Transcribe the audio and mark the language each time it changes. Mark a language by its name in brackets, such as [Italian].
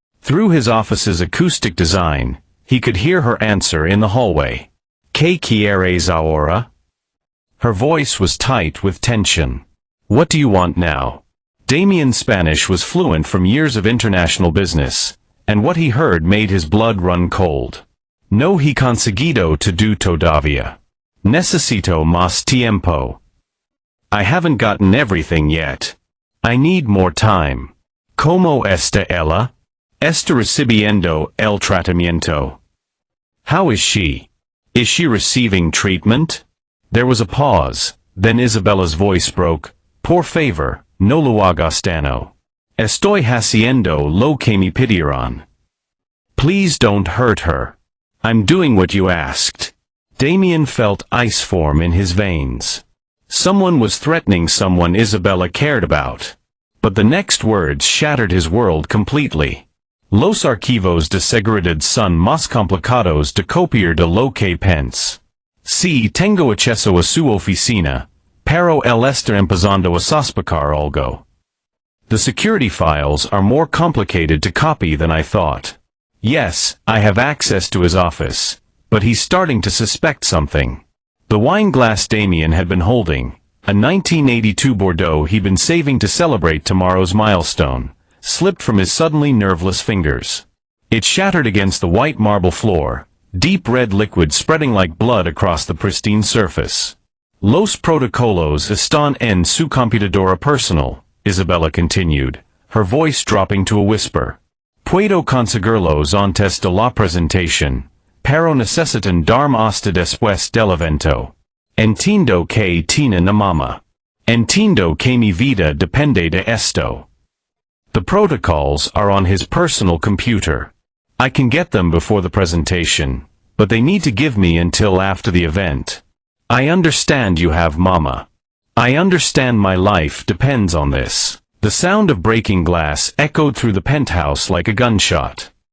[English] Through his office's acoustic design, he could hear her answer in the hallway. [Spanish] "¿Qué quieres ahora?" [English] Her voice was tight with tension. "What do you want now?" Damien's Spanish was fluent from years of international business, and what he heard made his blood run cold. [Spanish] "No he conseguido to do todavía. Necesito más tiempo. [English] I haven't gotten everything yet. I need more time. [Spanish] ¿Cómo está ella? Está recibiendo el tratamiento. [English] How is she? Is she receiving treatment?" There was a pause, then Isabella's voice broke. [Spanish] "Por favor, no lo hagas daño. Estoy haciendo lo que me pidieron. [English] Please don't hurt her. I'm doing what you asked." Damien felt ice form in his veins. Someone was threatening someone Isabella cared about. But the next words shattered his world completely. [Spanish] "Los archivos de seguridad son más complicados de copiar de lo que pense. Si tengo acceso a su oficina, pero él está empezando a sospechar algo. [English] The security files are more complicated to copy than I thought. Yes, I have access to his office, but he's starting to suspect something." The wine glass Damien had been holding, a 1982 Bordeaux he'd been saving to celebrate tomorrow's milestone, slipped from his suddenly nerveless fingers. It shattered against the white marble floor, deep red liquid spreading like blood across the pristine surface. [Spanish] "Los protocolos están en su computadora personal," [English] Isabella continued, her voice dropping to a whisper. [Spanish] "Puedo conseguirlos antes de la presentación, pero necesitan darme hasta después del evento. Entiendo que tiene una mamá. Entiendo que mi vida depende de esto." [English] The protocols are on his personal computer. I can get them before the presentation, but they need to give me until after the event. I understand you have mama. I understand my life depends on this. The sound of breaking glass echoed through the penthouse like a gunshot.